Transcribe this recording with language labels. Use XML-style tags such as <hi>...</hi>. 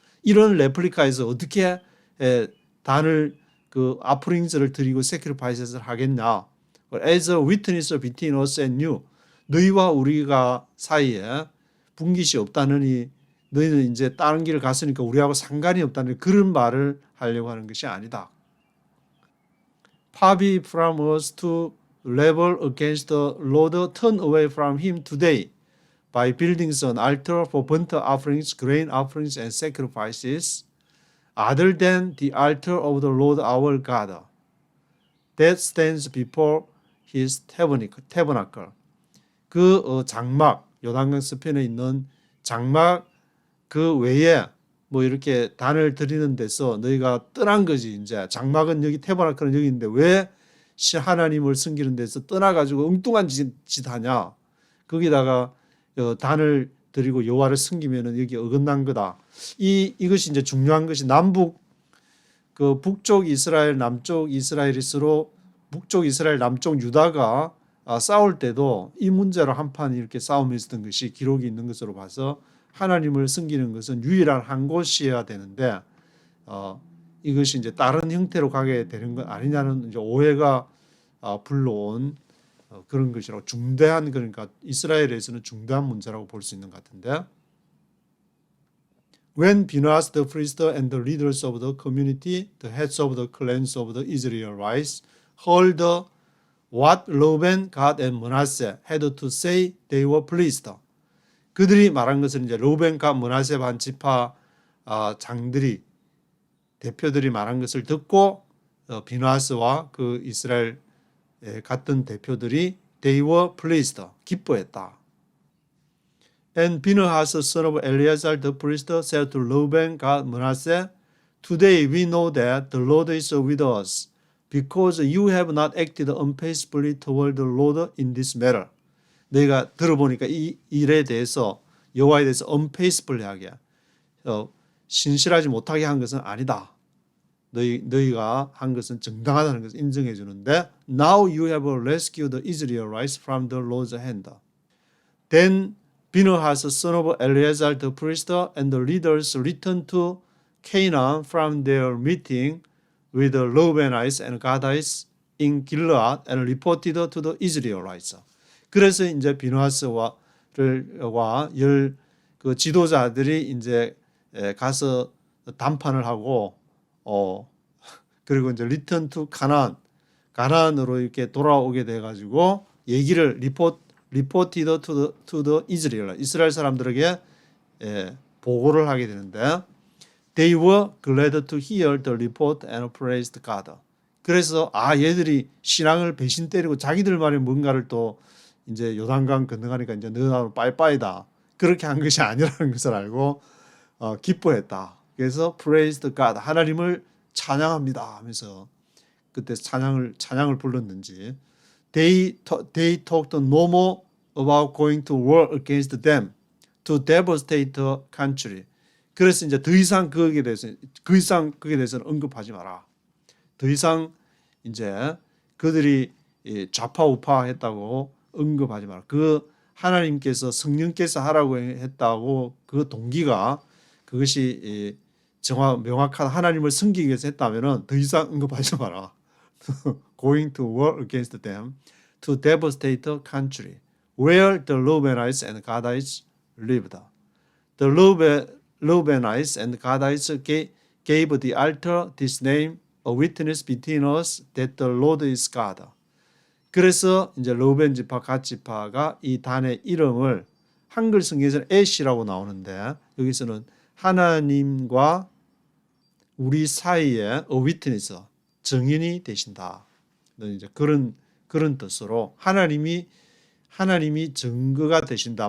<ko>이런 레플리카에서 어떻게 단을 그 offering를 드리고 sacrifices를 하겠냐?</ko> <en>As a witness between us and you.</en> <ko>너희와 우리가 사이에 분깃이 없다느니 너희는 이제 다른 길을 갔으니까 우리하고 상관이 없다는 그런 말을 하려고 하는 것이 아니다.</ko> <en>Far be from us to rebel against the Lord, turn away from Him today by building an altar for burnt offerings, grain offerings, and sacrifices, other than the altar of the Lord our God that stands before His tabernacle.</en> <ko>그 장막, 요단강 서편에 있는 장막 그 외에 뭐 이렇게 단을 드리는 데서 너희가 떠난 거지. 이제 장막은 여기 태버나클은 여기 있는데 왜 하나님을 섬기는 데서 떠나가지고 엉뚱한 짓 하냐. 거기다가 단을 드리고 여호와를 섬기면은 여기 어긋난 거다. 이것이 이제 중요한 것이 그 북쪽 이스라엘, 남쪽 이스라엘일수록 북쪽 이스라엘, 남쪽 유다가 싸울 때도 이 문제로 한판 이렇게 싸움이 있었던 것이 기록이 있는 것으로 봐서 하나님을 섬기는 것은 유일한 한 곳이어야 되는데 이것이 이제 다른 형태로 가게 되는 것 아니냐는 이제 오해가 불러온 그런 것이라고 중대한 그러니까 이스라엘에서는 중대한 문제라고 볼 수 있는 것 같은데</ko> <en>When Phinehas the priest and the leaders of the community, the heads of the clans of the Israelites, heard what Reuben, Gad, and Manasseh had to say, they were pleased.</en> <ko>그들이 말한 것은 이제 르우벤, 갓, 므낫세 반 지파 장들이 대표들이 말한 것을 듣고 비누하스와 그 이스라엘 같은 대표들이</ko> <en>they were pleased</en> <ko>기뻐했다.</ko> <en>And Phinehas, son of Eleazar the priest, said to Reuben, Gad, Manasseh, Today we know that the Lord is with us, because you have not acted unfaithfully toward the Lord in this matter.</en> <ko>너희가 들어보니까 이 일에 대해서 여호와에 대해서 unfaithfully하게 신실하지 못하게 한 것은 아니다. 너희가 한 것은 정당하다는 것을 인정해 주는데</ko> <en>Now you have rescued the Israelites from the Lord's hand. Then Phinehas, son of Eleazar the priest, and the leaders returned to Canaan from their meeting with the Reubenites and Gadites in Gilead and reported to the Israelites.</en> <ko>그래서 이제 비누하스와 그 지도자들이 이제 가서 담판을 하고 그리고 이제 리턴 투 가나안으로 이렇게 돌아오게 돼 가지고 얘기를 리포티드 투 더 이스라엘 사람들에게 보고를 하게 되는데</ko> <en>They were glad to hear the report and praised God.</en> <ko>그래서 얘들이 신앙을 배신 때리고 자기들만의 뭔가를 또 이제 요단강 건너가니까 이제 너희는 빠이빠이다. 그렇게 한 것이 아니라는 것을 알고 기뻐했다. 그래서 praised God 하나님을 찬양합니다 하면서 그때 찬양을 불렀는지</ko> <en>They talked no more about going to war against them to devastate the country.</en> <ko>그래서 이제 더 이상 거기에 대해서는 언급하지 마라. 더 이상 이제 그들이 좌파우파했다고 언급하지 마라. 그 하나님께서 성령께서 하라고 했다고 그 동기가 그것이 명확한 하나님을 섬기기 위해서 했다면은 더 이상 언급하지 마라.</ko> <en>Going to war against them to devastate the country where the Reubenites and Gadites lived. The Reubenites and Gadites gave the altar this name, a witness between us that the Lord is God.</en> <ko>그래서 이제 르우벤 지파, 갓 지파가 이 단의 이름을 한글 성경에서는 에시라고 나오는데 여기서는 하나님과 우리 사이에</ko> <en>a witness,</en> <ko>증인이 되신다. 이제 그런 뜻으로 하나님이 증거가 되신다.</ko>